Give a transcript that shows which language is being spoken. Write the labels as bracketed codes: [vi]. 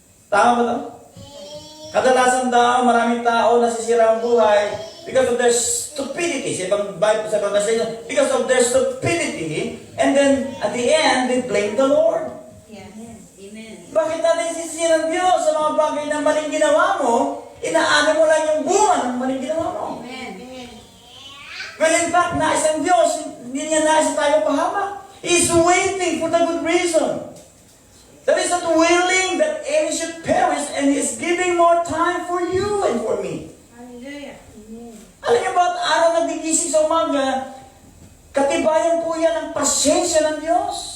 [tl] Tama ba ito? Kadalasan daw, maraming tao nasisira ang buhay [en] because of their stupidity. [tl] Sa ibang Bible, sa ibang translation, [en] because of their stupidity, and then at the end, they blame the Lord. Yes. Amen. [tl] Bakit natin sisira ang Diyos sa mga bagay na maling ginawa mo, inaano mo lang yung bunga ng maling ginawa mo? Amen. Well, in fact, nais ang Diyos, hindi niya nais tayo pahamak. [en] He's waiting for the good reason. that is not willing that any should perish, and is giving more time for you and for me. Hallelujah. Amen. [tl] Alam niyo ba, at araw na gigising sa umaga, katibayan po yan ang pasyensya ng Diyos.